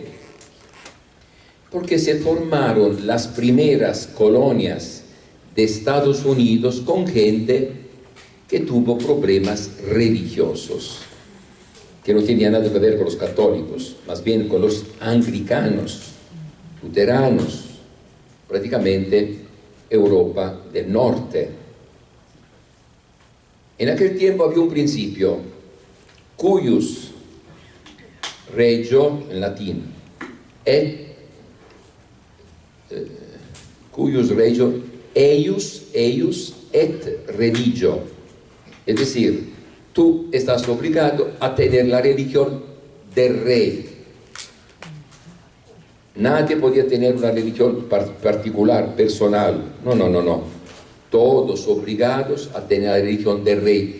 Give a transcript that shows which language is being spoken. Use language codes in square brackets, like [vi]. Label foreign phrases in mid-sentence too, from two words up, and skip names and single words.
[es] Porque se formaron las primeras colonias de Estados Unidos con gente que tuvo problemas religiosos, que no tenían nada que ver con los católicos, más bien con los anglicanos, luteranos, prácticamente Europa del Norte. En aquel tiempo había un principio, [la] cuius regio, [es] en latín, [la] cuius regio, eius et religio. [es] Es decir, tú estás obligado a tener la religión del rey. Nadie podía tener una religión particular, personal. No. Todos obligados a tener la religión del rey.